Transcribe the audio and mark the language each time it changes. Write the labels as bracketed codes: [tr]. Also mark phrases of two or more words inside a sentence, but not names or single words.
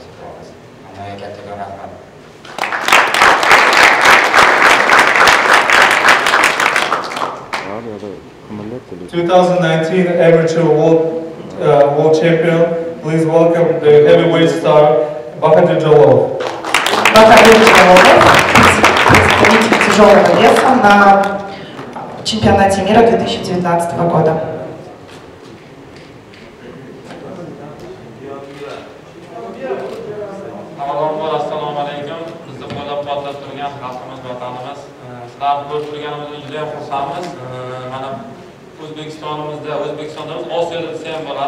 [uz] Hammaga katta rahmat. [en] 2019 amateur world champion, please welcome the heavyweight star Bahadur Jalolov. [ru] Бахадыр Jalolov, представитель тяжелого веса на чемпионате мира 2019 года. [uz] Assalomu alaykum. Bizni qo'llab-quvvatlab turgan xalqimiz, vatanimiz, sizlarni ko'rib turganimizdan juda ham xursandmiz. Mana O'zbekistonda Osiyoda desa ham bo'ladi.